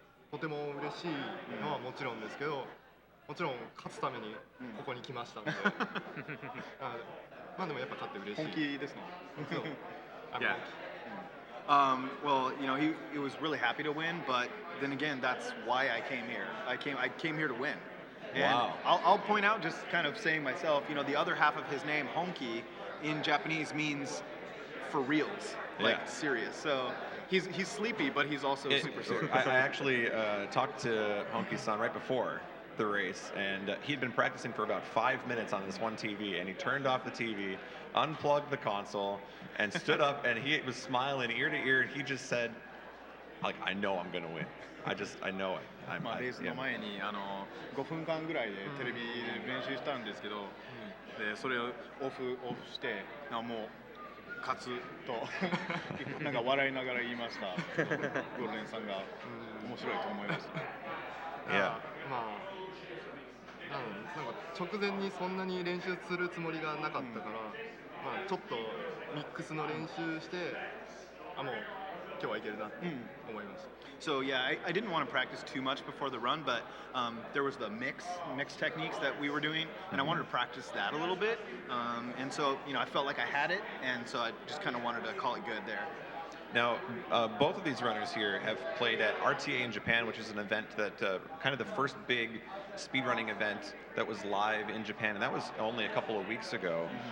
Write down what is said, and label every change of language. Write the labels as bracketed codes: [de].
[ja] とても嬉しいのはもちろんですけど、もちろん勝つためにここに来ましたので、でもやっぱ勝って嬉しい。本気ですね。そう。 [en] Yeah. Well, he was really happy to win, but then again, that's why I came here. I came here to win. And Wow. I'll point out, just kind of saying myself, the other half of his name, Honki, in Japanese means for reals, like Yeah. serious. So he's sleepy, but he's also super serious. I actually talked to Honki-san right before the race, and he'd been practicing for about 5 minutes on this one TV, and he turned off the TV, unplugged the console, and stood up, and he was smiling ear to ear, and he just said, like, I know I'm gonna win. I know it. [ja] レースの前に5分間ぐらいでテレビで練習したんですけど、でそれをオフしてもう勝つとなんか笑いながら言いました。ゴールデンさんが面白いと思いました。なんか直前にそんなに練習するつもりがなかったから、ちょっとミックスの練習して、もう今日はいけるなって思いました。 [en] So yeah, I didn't want to practice too much before the run, but there was the mix techniques that we were doing, and I wanted to practice that a little bit. And so I felt like I had it, and so I just kind of wanted to call it good there. Now, both of these runners here have played at RTA in Japan, which is an event that kind of the first big speedrunning event that was live in Japan, and that was only a couple of weeks ago.